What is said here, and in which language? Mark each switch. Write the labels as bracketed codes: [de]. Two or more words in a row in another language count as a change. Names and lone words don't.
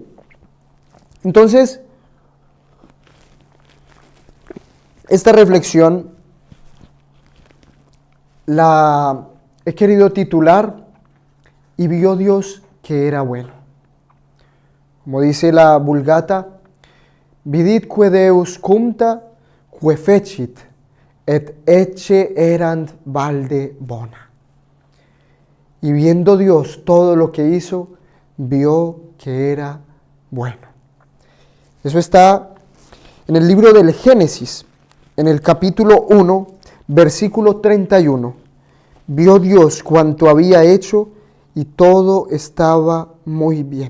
[es] Entonces, esta reflexión la he querido titular: y vio Dios que era bueno. Como dice la Vulgata: [la] vidit que Deus cumta, que fecit, et ecce erant valde bona. [es] Y viendo Dios todo lo que hizo, vio que era bueno. Eso está en el libro del Génesis, en el capítulo 1, versículo 31. Vio Dios cuanto había hecho y todo estaba muy bien.